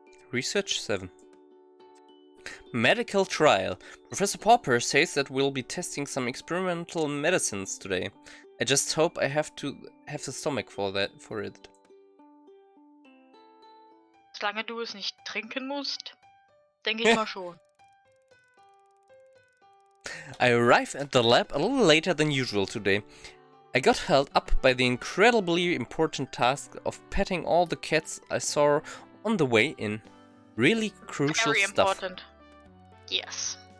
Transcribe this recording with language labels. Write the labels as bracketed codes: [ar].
[en] Research 7. Medical trial. Professor Popper says that we'll be testing some experimental medicines today. I just hope I have the stomach for it. [de] Solange du es nicht trinken musst, denke ich mal schon. [en] I arrived at the lab a little later than usual today. I got held up by the incredibly important task of petting all the cats I saw on the way in. Really crucial Very stuff. important. Yes.